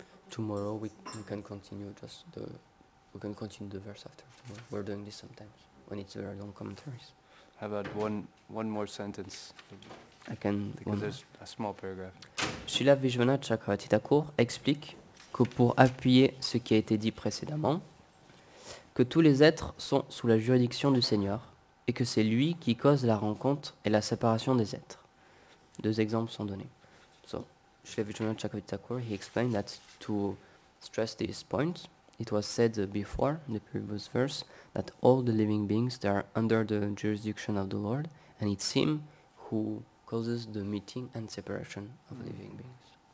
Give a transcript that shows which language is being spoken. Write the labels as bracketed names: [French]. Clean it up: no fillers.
[English] Tomorrow we can continue we can continue the verse after tomorrow. We're doing this sometimes when it's very long commentaries. How about one more sentence? Because there's a small paragraph. [French] Srila Vishwanath Chakravarti Thakur explique que pour appuyer ce qui a été dit précédemment, que tous les êtres sont sous la juridiction du Seigneur et que c'est lui qui cause la rencontre et la séparation des êtres. Deux exemples sont donnés. [English] So, Srila Vishwanath Chakravarti Thakur, he explained that to stress this point, it was said before in the previous verse that all the living beings, they are under the jurisdiction of the Lord, and it's him who causes the meeting and separation of living beings.